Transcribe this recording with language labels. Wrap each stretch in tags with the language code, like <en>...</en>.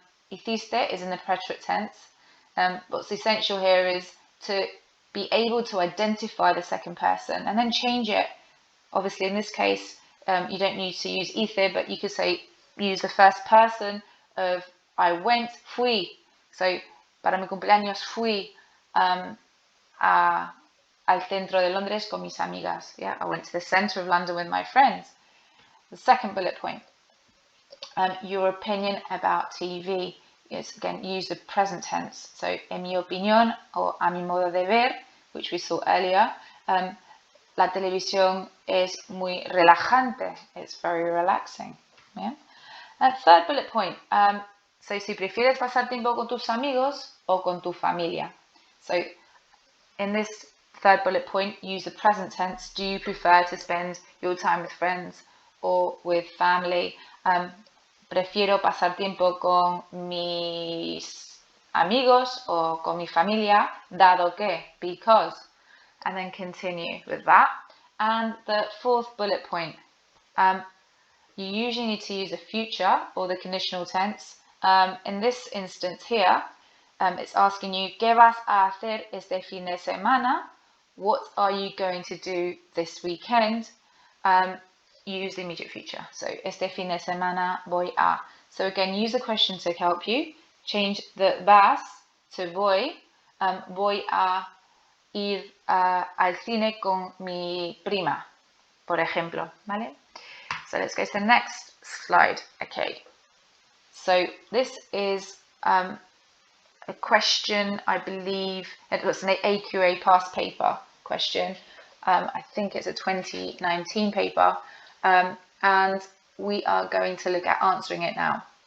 <en>Hiciste is in the preterite tense. What's essential here is to be able to identify the second person and then change it. Obviously, in this case, you don't need to use hice, but you could say, use the first person of I went, fui. So,</en> <es>para mi cumpleaños fui al centro de Londres con mis amigas.</es> <en>Yeah, I went to the centre of London with my friends. The second bullet point, your opinion about TV. Is again, use the present tense. So,</en> <es>en mi opinión,</es> <en>or</en> <es>a mi modo de ver,</es> <en>which we saw earlier,</en> <es>la televisión es muy relajante.</es> <en>It's very relaxing. Yeah? And third bullet point. So,</en> <es>si prefieres pasar tiempo con tus amigos o con tu familia.</es> <en>So, in this third bullet point, use the present tense. Do you prefer to spend your time with friends or with family?</en> <es>Prefiero pasar tiempo con mis amigos o con mi familia, dado que,</es> <en>because. And then continue with that. And the fourth bullet point, you usually need to use a future or the conditional tense. In this instance here, it's asking you,</en> <es>¿qué vas a hacer este fin de semana?</es> <en>What are you going to do this weekend? Use the immediate future. So,</en> <es>este fin de semana voy a.</es> <en>So again, use the question to help you. Change the vas to voy.</en> <es>Voy a ir al cine con mi prima, por ejemplo, ¿vale?</es> <en>So let's go to the next slide. Okay. So this is a question, I believe, it was an AQA past paper question. I think it's a 2019 paper. and we are going to look at answering it now.</en>